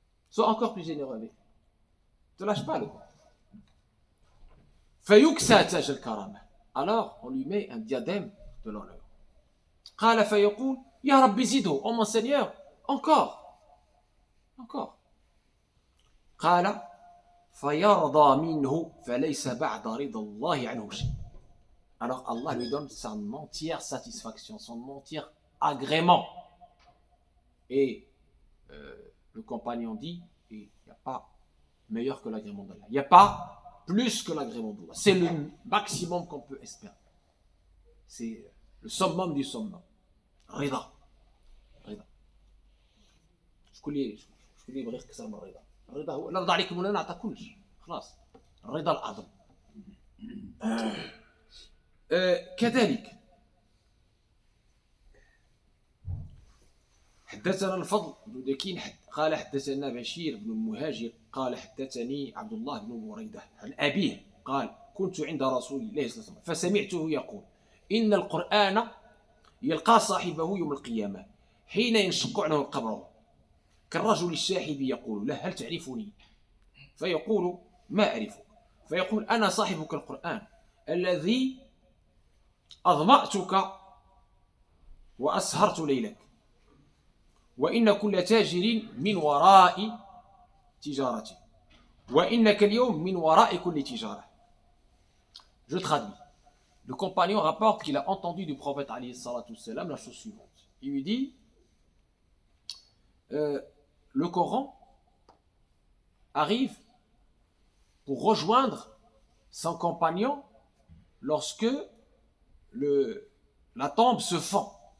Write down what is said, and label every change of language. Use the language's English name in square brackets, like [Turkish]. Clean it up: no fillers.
[French] Sois encore plus généreux avec. Ne te lâche pas le Coran. [Arabic] فيكسى تاج الكرامة. [French] Alors on lui met un diadème de l'honneur. [Arabic] قال فيقول يا ربي زده, [French] oh mon Seigneur, encore, encore. [Arabic] قال فيرضى منه فليس بعد رضا الله عنه شيء. [French] Alors Allah lui donne son entière satisfaction, son entier agrément. Et le compagnon dit, il n'y a pas meilleur que l'agrément d'Allah. Il n'y a pas plus que l'agrément d'Allah. C'est le maximum qu'on peut espérer. C'est le summum du summum. [Arabic] Rida. Rida. شكون اللي يبغي يكسر من الرضا؟ الرضا هو لا رضى عليك مولانا نعطى كلش. خلاص. الرضا الأعظم. كذلك حدثنا الفضل بن دكين قال حدثنا بشير بن المهاجر قال حدثني عبد الله بن بريدة عن أبيه قال كنت عند رسول الله صلى الله عليه وسلم فسمعته يقول إن القرآن يلقى صاحبه يوم القيامة حين ينشق عنه القبر كالرجل الشاحب يقول له هل تعرفني؟ فيقول ما أعرفك. فيقول أنا صاحبك القرآن الذي أظمأتك وأسهرت ليلك وإن كل تاجر من وراء تجارته وإنك اليوم من وراء كل تجارة. [French] Je traduis. Le compagnon rapporte qu'il a entendu du prophète alayhi salatu wassalam la chose suivante. Il lui dit le Coran arrive pour rejoindre son compagnon lorsque la tombe se fend.